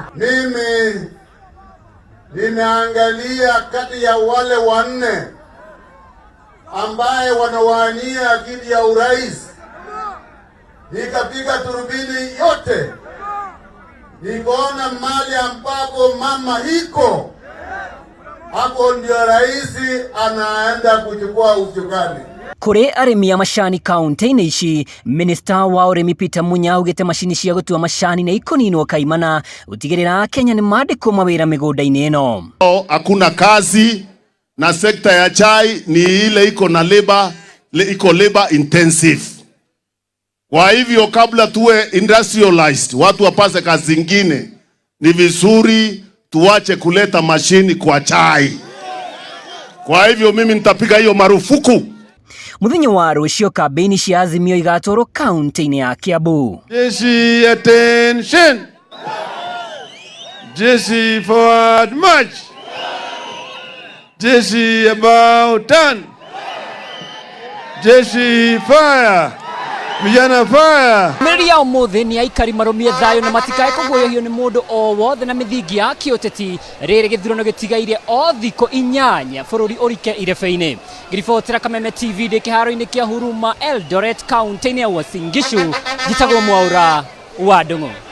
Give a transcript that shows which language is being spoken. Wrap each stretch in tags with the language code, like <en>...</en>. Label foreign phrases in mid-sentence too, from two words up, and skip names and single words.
<sw>Mimi nimeangalia kati ya wale 4 ambaye wanawania kiti ya urais, nikapiga turubini yote, nikaona mali ambapo mama hiko, hapo ndio rais anaenda kuchukua usukani.</sw> <ki>Kuri arĩmi a macani kaunti-inĩ ici, Minister wa ũrĩmi Peter Munya augĩte macini cia gũtua macani nĩ ikoninwo kaimana gũtigĩrĩra Kenya nĩ mandĩkwo mawĩra mĩgũnda-inĩ ĩno.</ki> <sw>Hakuna kazi na sekta ya chai ni ile iko na</sw> <en>labor intensive.</en> <sw>Kwa hivyo kabla tuwe industrialized, watu wapase kazi zingine, ni vizuri tuache kuleta mashini kwa chai. Kwa hivyo mimi nitapiga hiyo marufuku.</sw> <ki>Muthenya wa rũciũ kambĩini cia Azimio igatwarwo kaunti-inĩ ya Kiambu.</ki> <en>Jesse, attention! Jesse, forward march! Jesse, about turn! Jesse, fire! Vijana fire!</en> <ki>Mĩrĩri ya ũmũthĩ nĩ aikari marũmie thayũ na matikae kũguoyohio nĩ mũndũ o wothe na mithingi ya kĩũteti. Rĩrĩ gĩthurano gĩtigaire o thikũ 8 bũrũri ũrike irebe-inĩ. Ngiribotera Kameme TV ndĩ kĩharo-inĩ kĩa Huruma Eldoret kaunti-inĩ ya Uasin Gishu. Njĩtagwo Mwaura wa Ndung'u.</ki>